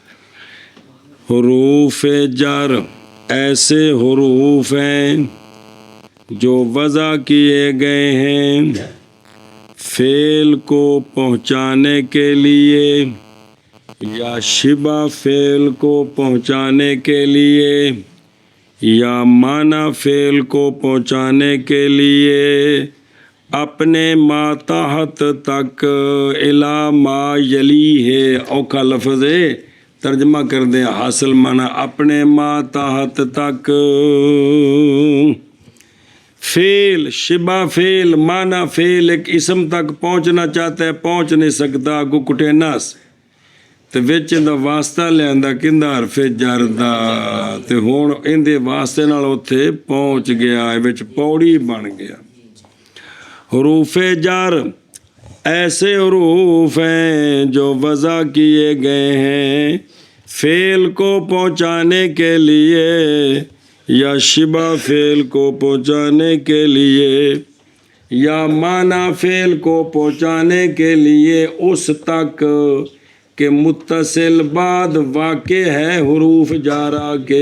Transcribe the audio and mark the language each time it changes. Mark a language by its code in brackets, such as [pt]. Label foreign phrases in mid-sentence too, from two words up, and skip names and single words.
[ur] حروف جر ایسے حروف ہیں جو وضع کیے گئے ہیں فعل کو پہنچانے کے لیے یا شبہ فعل کو پہنچانے کے لیے یا معنی فعل کو پہنچانے کے لیے اپنے ماتحت تک الا ما یلی ہے۔ اوکھا لفظ ہے، ترجمہ کر دیں حاصل معنی اپنے ماتحت تک۔ فعل، شبہ فعل، معنی فعل ایک اسم تک پہنچنا چاہتا ہے، پہنچ نہیں سکتا، [pa] کو کٹے نس تے وچ دا واسطہ لیندا کیندا حرف جر دا تے ہن ایندے واسطے نال اوتھے پہنچ گیا، وچ پوڑی بن گیا۔ [ur] حروف جر ایسے حروف ہیں جو وضع کیے گئے ہیں فعل کو پہنچانے کے لیے یا شبہ فعل کو پہنچانے کے لیے یا معنی فعل کو پہنچانے کے لیے اس تک کہ متصل بعد واقع ہے حروف جارہ کے۔